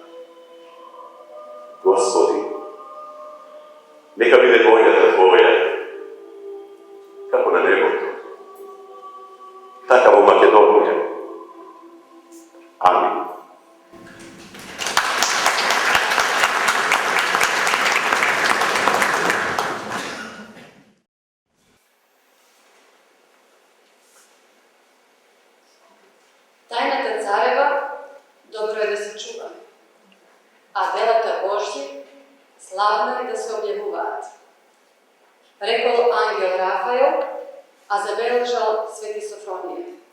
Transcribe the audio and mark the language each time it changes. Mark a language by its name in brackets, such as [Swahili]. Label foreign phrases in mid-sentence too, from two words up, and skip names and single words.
[Serbian] Gospodi, neka bude volja Tvoja, kako na nebu, takav u Makedoniji. Amin. [Macedonian] Tajната царева, добро е да се чува, а делата Божји, славно е да се објавуваат. Рекол ангел Рафаел, а забележал Свети Софронија.